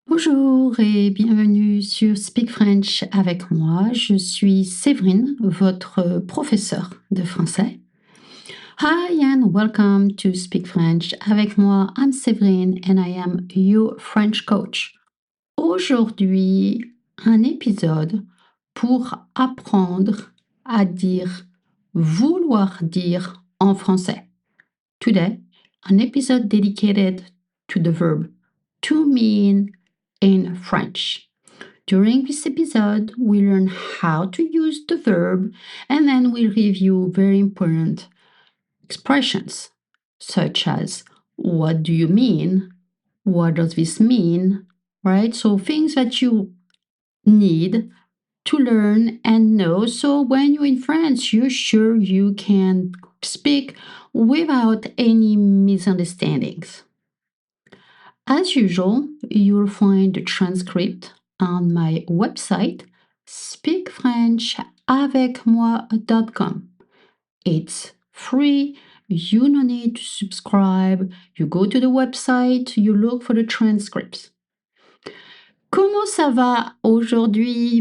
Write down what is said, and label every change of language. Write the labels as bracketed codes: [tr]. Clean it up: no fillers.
[fr] Bonjour et bienvenue sur Speak French avec moi. Je suis Séverine, votre professeure de français. [en] Hi and welcome to Speak French. Avec moi, I'm Séverine and I am your French coach. [fr] Aujourd'hui, un épisode pour apprendre à dire, vouloir dire en français. [en] Today, an episode dedicated to the verb to mean in French. During this episode, we learn how to use the verb and then we review very important expressions such as what do you mean? What does this mean? Right? So things that you need to learn and know. So when you're in France, you're sure you can speak without any misunderstandings. As usual, you'll find the transcript on my website, speakfrenchavecmoi.com. It's free. You no need to subscribe. You go to the website, you look for the transcripts. [fr] Comment ça va aujourd'hui?